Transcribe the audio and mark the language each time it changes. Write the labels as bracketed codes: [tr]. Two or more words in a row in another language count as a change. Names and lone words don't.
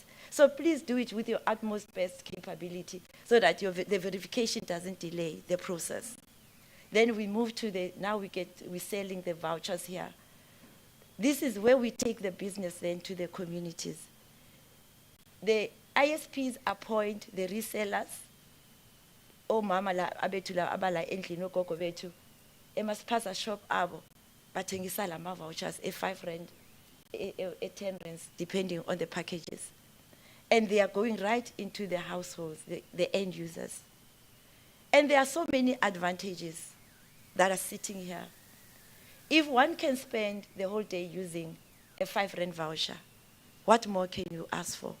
[en] So please do it with your utmost best capability so that the verification doesn't delay the process. Then we move to we're selling the vouchers here. This is where we take the business then to the communities. The ISPs appoint the resellers, [zu] mama la abethu la abala endlini ogogo bethu emasiphaza shop abo bathengisa lama vouchers a 5 rand, a 10 rands, [en] depending on the packages. And they are going right into the households, the end users. And there are so many advantages that are sitting here. If one can spend the whole day using a 5 rand voucher, what more can you ask for?